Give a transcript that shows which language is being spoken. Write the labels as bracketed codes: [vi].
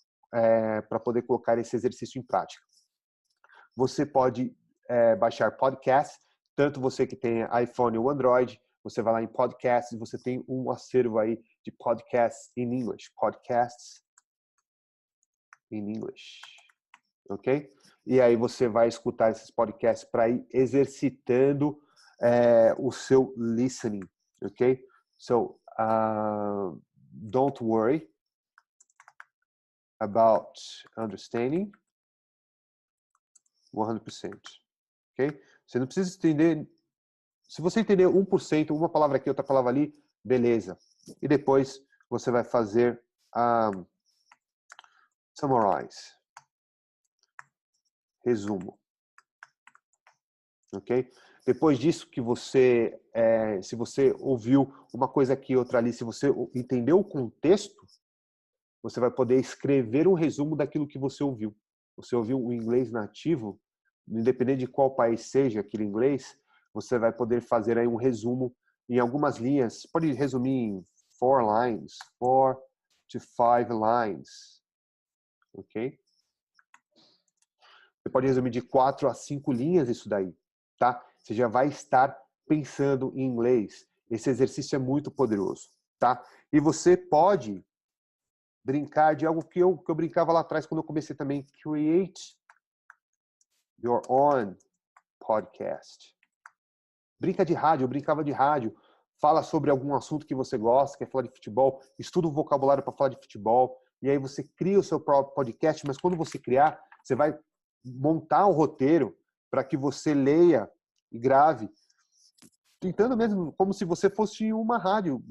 [pt] para poder colocar esse exercício em prática. Você pode baixar podcasts, tanto você que tem iPhone ou Android, você vai lá em podcasts e você tem um acervo aí de podcasts [en] in English. Podcasts in English. Ok? [pt] E aí você vai escutar esses podcasts para ir exercitando o seu listening. [en] Ok? So, don't worry about understanding 100%. Ok? [pt] Você não precisa entender. Se você entender 1%, uma palavra aqui, outra palavra ali, beleza. E depois você vai fazer summarize. Resumo. Ok? Depois disso que você, se você ouviu uma coisa aqui, outra ali, se você entendeu o contexto, você vai poder escrever um resumo daquilo que você ouviu. Você ouviu o inglês nativo, independente de qual país seja aquele inglês, você vai poder fazer aí um resumo em algumas linhas. Pode resumir em [en] 4 to 5 lines. Ok? [pt] Você pode resumir de 4 a 5 linhas isso daí, tá? Você já vai estar pensando em inglês. Esse exercício é muito poderoso, tá? E você pode brincar de algo que eu brincava lá atrás quando eu comecei também. [en] Create your own podcast. [pt] Brinca de rádio, eu brincava de rádio. Fala sobre algum assunto que você gosta, quer falar de futebol, estuda o vocabulário para falar de futebol, e aí você cria o seu próprio podcast, mas quando você criar, você vai montar um roteiro para que você leia e grave, tentando mesmo como se você fosse uma rádio.